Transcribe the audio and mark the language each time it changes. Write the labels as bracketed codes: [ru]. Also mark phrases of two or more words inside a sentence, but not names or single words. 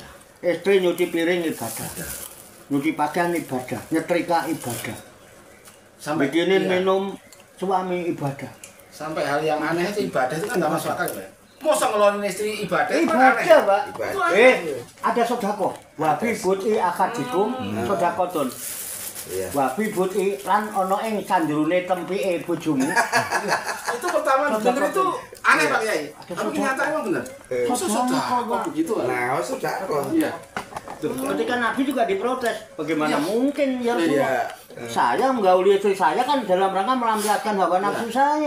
[id] Istri nyuci piring ibadah, nyuci pakaian ibadah, nyetrika ibadah, bikinin minum suami ibadah. Sampai hal yang aneh itu ibadah itu kan nggak masuk akal ya. Masa ngeluarin istri ibadah itu kan aneh. Ibadah, Pak. Ibadah. Ada sodako. [ar] وفي بضع أحدكم صدقة. وفي بضع [jv] lan ono ing sandurune tempike bojomu. [id] Itu pertama bener itu aneh Pak Kiai. Tapi nyata emang bener. Masa kok begitu? Nah, sudah kok. Iya. Ketika Nabi juga diprotes, bagaimana mungkin ya Rasulullah? Iya. Saya menggauli istri saya kan dalam rangka melampiaskan hawa nafsu saya.